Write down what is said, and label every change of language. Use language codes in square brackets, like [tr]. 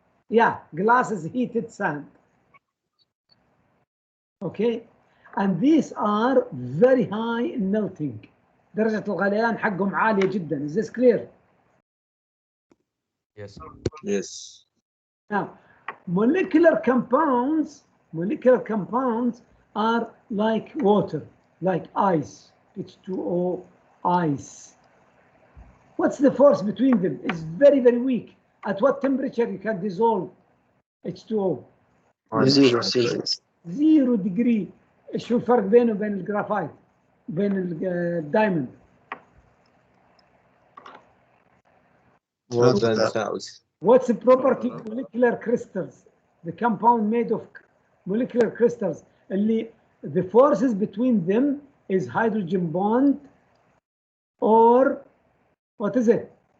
[en] Yeah, glass is heated sand. Okay, and these are very high in melting. [ar] درجة الغليان حقهم عالية جدا. [en] Is this clear? Yes. Yes. Now, molecular compounds are like water, like ice, H2O, ice. What's the force between them? It's very, very weak. At what temperature you can dissolve H2O? 0 Celsius. 0 degree. [ar] شو الفرق بينه وبين الجرافايت؟ بين الدايموند؟ [en] More than 1,000. What's the property of molecular crystals? The compound made of molecular crystals. [ar] اللي [en] the forces between them is hydrogen bond or what is it?